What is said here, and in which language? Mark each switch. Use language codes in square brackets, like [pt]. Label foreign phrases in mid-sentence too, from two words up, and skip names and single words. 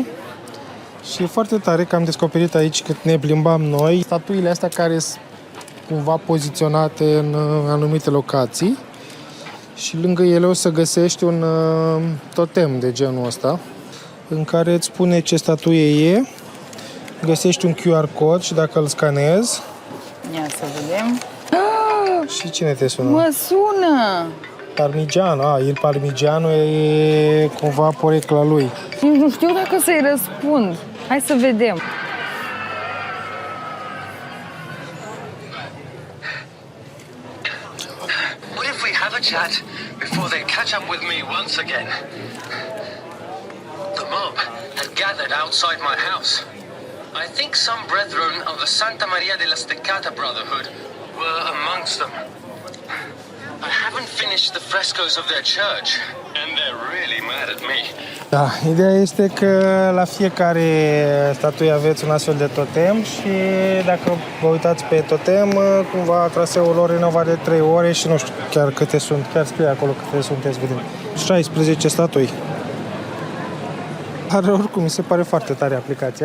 [ro] Și e foarte tare că am descoperit aici cât ne plimbam noi statuile astea care sunt cumva poziționate în anumite locații și lângă ele o să găsești un totem de genul ăsta în care îți spune ce statuie e, găsești un [en] QR code [ro] și dacă îl scanezi... Ia să vedem. Și cine te sună? Mă sună! Parmigiano, il Parmigiano e cumva porecla lui. Nu știu dacă să-i răspund. Hai să vedem. [en] What if we have a chat before they catch up with me once again? The mob had gathered outside my house. I think some brethren of the Santa Maria della Steccata Brotherhood were amongst them. I haven't finished the frescoes of their church, and they're really mad at me. [ro] Da, ideea este că la fiecare statuie aveți un astfel de totem și dacă vă uitați pe totem, cumva traseul lor renovat de 3 ore și nu știu chiar câte sunt, chiar scrie acolo câte sunteți, vedem. 16 statui. Dar oricum, mi se pare foarte tare aplicația.